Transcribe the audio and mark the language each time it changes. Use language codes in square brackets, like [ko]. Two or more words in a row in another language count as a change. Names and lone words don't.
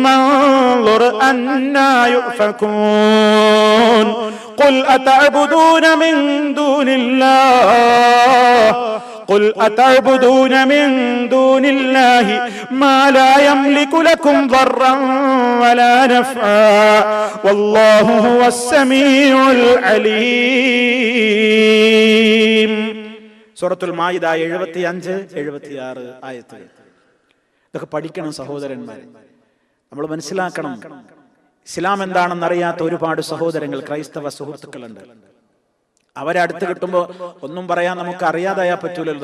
[ar] انظر أنا يؤفكون قل أتعبدون من دون الله قل أتعبدون من دون الله ما لا يملك لكم ضرا ولا نفعا والله هو السميع العليم. [ml] സൂറത്തുൽ മാഇദ 75-76 ആയത്തുകൾ. ഇതൊക്കെ പഠിക്കണം സഹോദരന്മാരെ, നമ്മൾ മനസ്സിലാക്കണം. ഇസ്ലാം എന്താണെന്ന് അറിയാത്ത ഒരുപാട് സഹോദരങ്ങൾ, ക്രൈസ്തവ സുഹൃത്തുക്കളുണ്ട്. അവരെ അടുത്ത് കിട്ടുമ്പോൾ ഒന്നും പറയാൻ നമുക്ക് അറിയാതായാൽ പറ്റൂലല്ലോ.